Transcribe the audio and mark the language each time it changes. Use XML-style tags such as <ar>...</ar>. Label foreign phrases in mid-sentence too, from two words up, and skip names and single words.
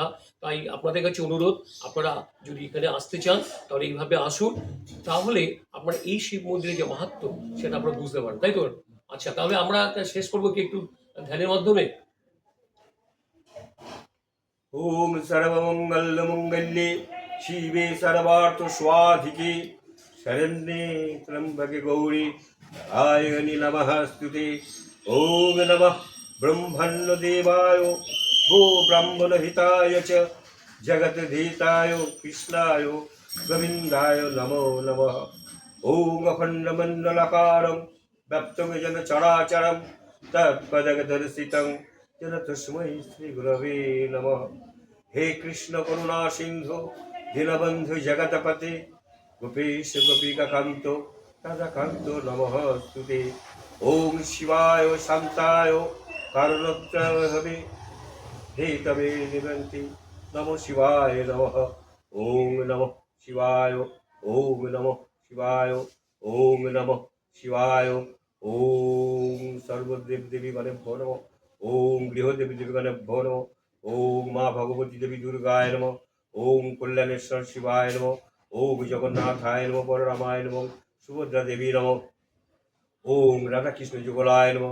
<bn>তাই আপনাদের কাছে অনুরোধ, আপনারা যদি এখানে আসতে চান তাহলে এইভাবে আসুন, তাহলে আপনারা এই শিব মন্দিরের যে মাহাত্ম্য সেটা আপনারা বুঝতে পারেন, তাই তো? আচ্ছা, তাহলে আমরা শেষ করবো কি একটু ধ্যানের মাধ্যমে?</bn> <sa>ওম সর্বমঙ্গল মঙ্গলে শিবে সর্বার্থ স্বাধিকে শরণ্যে ত্র্যম্বকে গৌরী নারায়ণী নমঃস্তুতে। ওম নমঃ ব্রহ্মণ্য দেবায় গো ব্রাহ্মণ হিতায় চ জগদ্ধিতায় কৃষ্ণায় গোবিন্দায় নমো নমঃ। ওম অখণ্ডমণ্ডলাকারং ব্যপ্তং যেন চরাচরম তৎপদগদর্শিতং যেন তস্मै শ্রী গুরবে নমঃ। হে কৃষ্ণ করুণা সিন্ধু দীনবন্ধু জগৎপতে গোপেশ গোপিকা কান্ত রাধাকান্ত নমঃস্তুতে। ওম শিবায় শান্তায় কারণত্রয়বে হে তবে নিবন্তি নমঃ শিবায় নমঃ। ওম নমঃ শিবায়, ওম নমঃ শিবায়, ওম নমঃ শিবায়। ওম সর্বদেব দেবী মানে নমঃ। ওম গৃহদেবী দেবীগণভ্যো নমঃ। ওম মা ভগবতী দেবী দুর্গায় নমঃ। ওম কল্যাণেশ্বর শিবায় নমঃ। ওম জগন্নাথায় নমঃ, বলরামায় নমঃ, সুভদ্রা দেবী নমঃ। ওম রাধাকৃষ্ণ যুগলায় নমঃ।</sa>